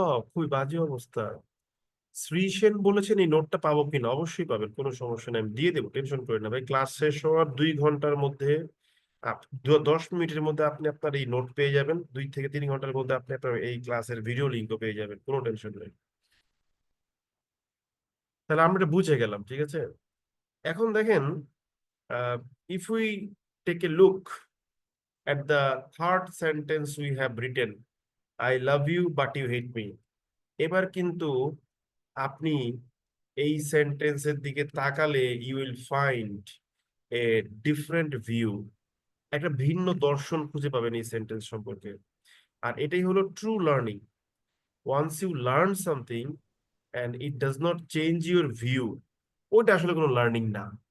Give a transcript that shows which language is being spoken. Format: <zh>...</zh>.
<bn>খুবই বাজে অবস্থা। শ্রী সেন বলেছেন এই নোটটা পাবো কিনা? অবশ্যই পাবেন, কোনো সমস্যা নেই, আমি দিয়ে দেবো, টেনশন করেন না ভাই। ক্লাস শেষ হওয়ার 2 ঘন্টার মধ্যে 10 মিনিটের মধ্যে আপনি আপনার এই নোট পেয়ে যাবেন। 2 থেকে 3 ঘন্টার মধ্যে আপনি আপনার এই ক্লাসের ভিডিও লিঙ্কও পেয়ে যাবেন, কোনো টেনশন নেই। তাহলে আমরা এটা বুঝে গেলাম, ঠিক আছে। এখন দেখেন,</bn> <en>If we take a look at the third sentence we have written, I love you but you hate me.</en> <bn>এবার কিন্তু আপনি এই সেন্টেন্সের দিকে তাকালে</bn> <en>you will find a different view,</en> <bn>একটা ভিন্ন দর্শন খুঁজে পাবেন এই সেন্টেন্স সম্পর্কে। আর এটাই হলো</bn> <en>True learning. Once you learn something and it does not change your view,</en> <bn>ওইটা আসলে কোনো লার্নিং না।</bn>